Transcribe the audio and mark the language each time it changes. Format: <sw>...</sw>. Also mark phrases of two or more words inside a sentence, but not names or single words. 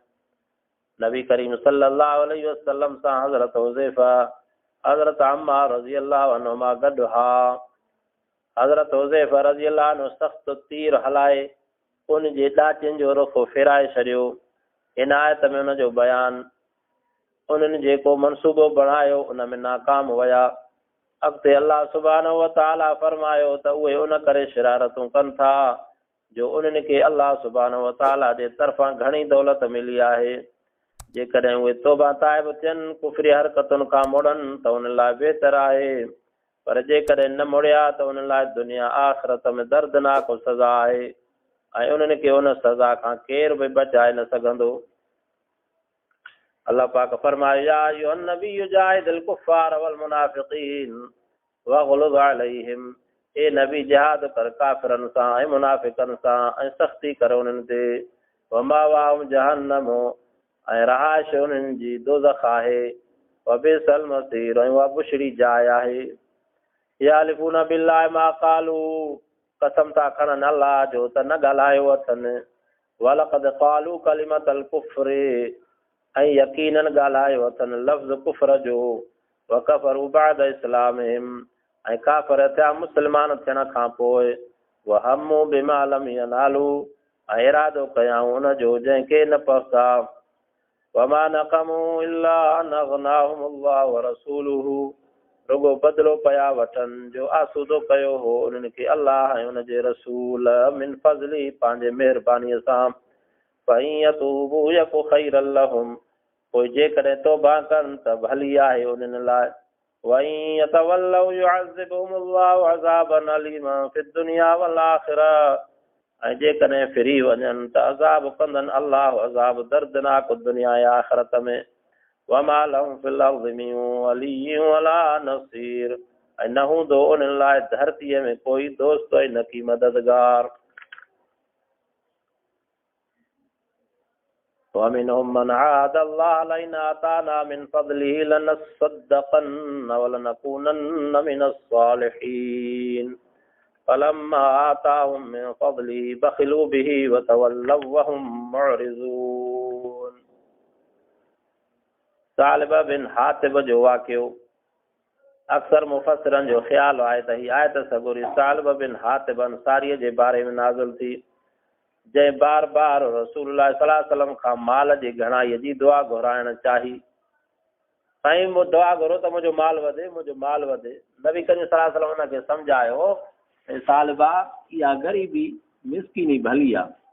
<sd>नबी करीम</sd> <ar>صلى الله عليه وسلم</ar> <sd>सां हज़रत हुज़ैफ़ा, हज़रत अम्मार</sd> <ar>رضي الله عنهما</ar> <sd>गॾु हा। हज़रत हुज़ैफ़ा</sd> <ar>رضي الله عنه</ar> <sd>सख़्तु तीर हलाए उन जे ॾाचिन जो रुख़ फिराए छॾियो। इन आयत में उन जो बयानु। उन्हनि जेको मनसूबो बणायो उन में नाकाम विया। अॻिते अल्लाह</sd> <ar>سبحانه وتعالى</ar> <sd>फरमायो त उहे उन करे शरारतूं कनि था जो उन्हनि खे अल्लाह</sd> <ar>سبحانه وتعالى</ar> <sd>जे तरफ़ां घणी दौलत मिली आहे। जेकॾहिं उहे तौबा ताइब थियनि, कुफ़री हरकतुनि खां मुड़नि त उन लाइ बहितर आहे, पर जेकॾहिं न मुड़िया त उन लाइ दुनिया आख़िरत में दर्दनाक सज़ा आहे ऐं उन्हनि खे उन सज़ा खां केर बि बचाए न सघंदो। अल्लाह पाक फरमाए</sd> <ar>يا أيها النبي جاهد الكفار والمنافقين واغلظ عليهم.</ar> <sd>ए नबी जिहाद कर काफ़िरनि सां ऐं मुनाफ़िक़नि सां ऐं सख़्ती कर उन्हनि ते।</sd> <ar>ومأواهم جهنم</ar> <sd>ऐं रहाइश उन्हनि जी दोज़ख आहे।</sd> <ar>وبئس المصير</ar> <sd>ऐं उहा बुछड़ी जाइ आहे।</sd> <ar>يحلفون بالله ما قالوا.</ar> <sd>कसम था खणनि अल्लाह जो त न ॻाल्हायो अथनि</sd> <ar>ولقد قالوا كلمة الكفر</ar> <sd>ऐं यकीनन ॻाल्हायो अथनि लफ़्ज़ कुफ्र जो</sd> <ar>وكفروا بعد إسلامهم</ar> <sd>ऐं काफ़िर थिया मुस्लमान थियण खां पोइ</sd> <ar>وهموا بما لم ينالوا</ar> <sd>ऐं इरादो कयाऊं उन जो जंहिंखे न पहुता</sd> <ar>وما نقموا إلا أن أغناهم الله ورسوله</ar> <sd>रुगो बदिलो पिया वठनि जो आसूदो कयो हो उन्हनि खे अल्लाह ऐं उनजे रसूल मिन फज़ली पंहिंजे महिरबानीअ सां</sd> <ar>فإن يتوبوا يك خيرا لهم</ar> <sd>पोइ जेकॾहिं तौबा कनि त भली आहे उन्हनि लाइ</sd> <ar>وإن يتولوا يعذبهم الله عذابا أليما في الدنيا والآخرة</ar> <sd>ऐं जेकॾहिं फिरी वञनि त अज़ाब कंदनि अल्लाह अज़ाब दर्दनाक दुनिया ऐं आख़िरत में</sd> <ar>وما لهم في الأرض من ولي ولا نصير</ar> <sd>ऐं न हूंदो उन्हनि लाइ धरतीअ में कोई दोस्त ऐं न की मददगार</sd> <ar>ومنهم من عاهد الله لئن آتانا من فضله لنصدقن ولنكونن من الصالحين فلما آتاهم من فضله بخلوا به وتولوا وهم معرضون</ar> <sd>सालिब बिन हातिब जो वाक़ियो अक्सर मुफ़स्सिरनि जो ख़्यालु आहे त हीअ आयत सॻोरी सालिब बिन हातिब अंसारीअ जे बारे में नाज़िल थी जंहिं बार बार रसूलुल्लाह</sd> <ar>صلى الله عليه وسلم</ar> <sd>खां माल जी घणाईअ जी दुआ घुराइण चाही साईं मूं दुआ घुरो त मुंहिंजो माल वधे नबी करीम</sd> <ar>صلى الله عليه وسلم</ar> <sd>हुनखे सम्झायो ऐं सालिबा इहा ग़रीबी मिसकीनी भली आहे</sd>